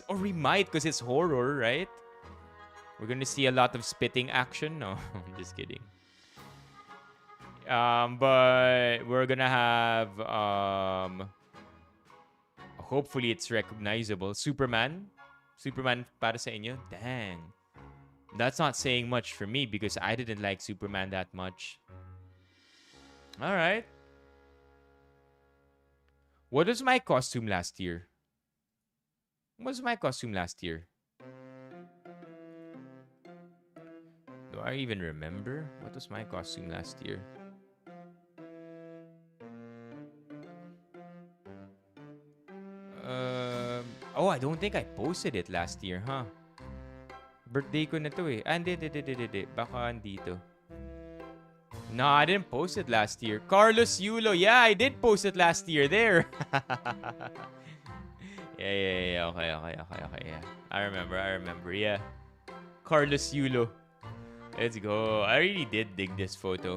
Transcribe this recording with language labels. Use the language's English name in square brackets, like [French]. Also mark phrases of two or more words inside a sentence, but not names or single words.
[English] Or we might, because it's horror, right? We're gonna see a lot of spitting action. No, I'm just kidding. But we're gonna have... hopefully it's recognizable. [Filipino] Superman para sa inyo? Dang. [English] That's not saying much for me because I didn't like Superman that much. Alright. What was my costume last year? Do I even remember? What was my costume last year? Oh, I don't think I posted it last year, huh? [Filipino] Birthday ko na to eh. Hindi. Baka andito. [English] No, I didn't post it last year. Carlos Yulo. Yeah, I did post it last year. There. Yeah. Okay. Yeah. I remember. Yeah. Carlos Yulo. Let's go. I really did dig this photo.